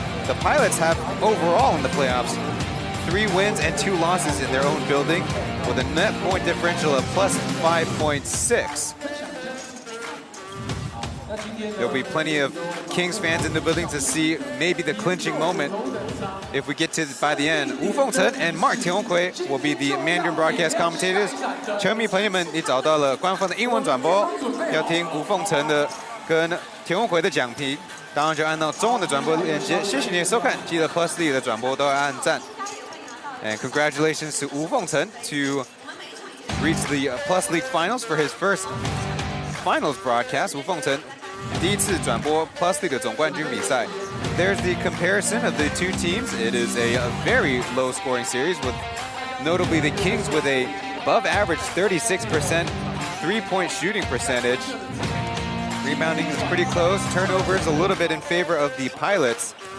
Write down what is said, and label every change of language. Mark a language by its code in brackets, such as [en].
[en] The Pilots have overall in the playoffs 3 wins and 2 losses in their own building, with a net point differential of plus 5.6. There'll be plenty of Kings fans in the building to see maybe the clinching moment if we get to by the end. Wu Fengchen and Mark Tianhui will be the Mandarin broadcast commentators. [zh] 球迷朋友们，你找到了官方的英文转播，要听吴凤城的跟田宏奎的讲题，当然就按照中文的转播链接。谢谢你的收看，记得 Plus League 的转播都要按赞。 [en] And congratulations to Wu Fengchen to reach the Plus League finals for his first finals broadcast. [zh] Wu Fengchen 第一次转播 Plus League 的总冠军比赛。 [en] There's the comparison of the two teams. It is a very low-scoring series, with notably the Kings with a above-average 36% three-point shooting percentage. Rebounding is pretty close. Turnovers a little bit in favor of the Pilots.